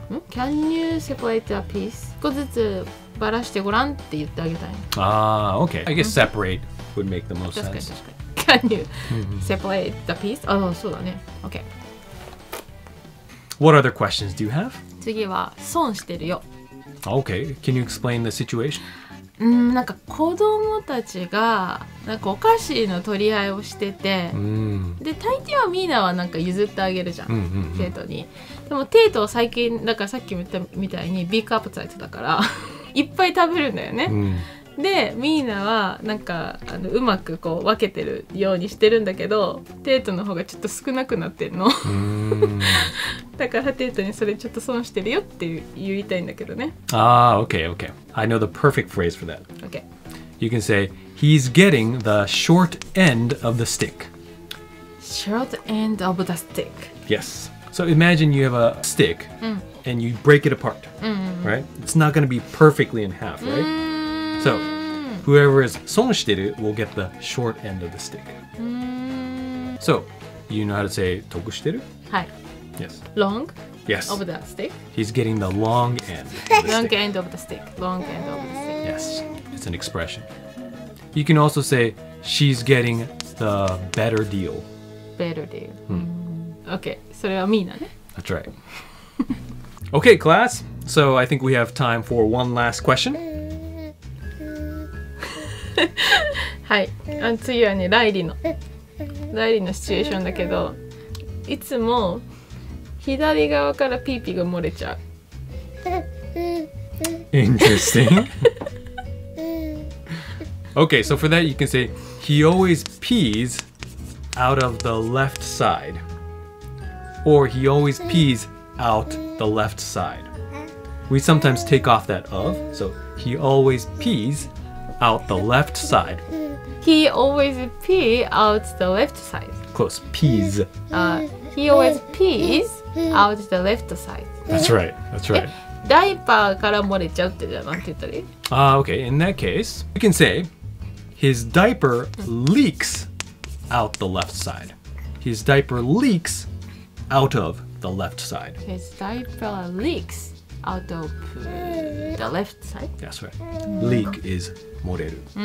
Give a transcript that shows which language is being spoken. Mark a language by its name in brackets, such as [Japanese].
[English] Can you separate the piece? [Japanese] 一個ずつばらしてごらんって言ってあげたい。 [English] Okay. I guess separate would make the most [Japanese] 確かに [English] sense. [Japanese] 確かに。 [English] Can you separate the piece? [Japanese] あ、そうだね。OK。 [English] What other questions do you have? [Japanese] 次は損してるよ。 [English] Okay. Can you explain the situation? [Japanese] なんか子供たちがなんかお菓子の取り合いをしてて、で大抵はミーナはなんか譲ってあげるじゃん、テイトに。でもテイトは最近だからさっきも言ったみたいにビッグアップサイトだからいっぱい食べるんだよね、でミーナはなんかうまくこう分けてるようにしてるんだけど、テイトの方がちょっと少なくなってんのだからテイトにそれちょっと損してるよって言いたいんだけどね。 [English] Okay. I know the perfect phrase for that. OK。 You can say, he's getting the short end of the stick. Short end of the stick. Yes. So imagine you have a stick and you break it apart, right? It's not going to be perfectly in half, right? So whoever is 損してる will get the short end of the stick. So you know how to say 得してる? [Japanese] はい。 [English] Yes. Long Yes. of the stick. He's getting the long end. Of the Long stick. end of the stick. Long end of the stick. Yes. It's an expression. You can also say she's getting the better deal. Better deal. OK。 [Japanese] それはミーナね。 [English] That's right. Okay, class. So I think we have time for one last question. [Japanese] はい。次はね、ライリのシチュエーションだけど、いつも左側からピーピーが漏れちゃう。 [English] Interesting. Okay, so for that you can say he always pees out of the left side. Or he always pees out the left side. We sometimes take off that of, so he always pees out the left side. He always pee out the left side. Close. Pees. He always pees out the left side. That's right. That's right. [Japanese] ダイパーから漏れちゃうってじゃあなんて言ったらいい？ [English] Okay, in that case, you can say his diaper leaks out the left side. His diaper leaks out of the left side. His diaper leaks out of the left side. That's right. Leak is 漏れる.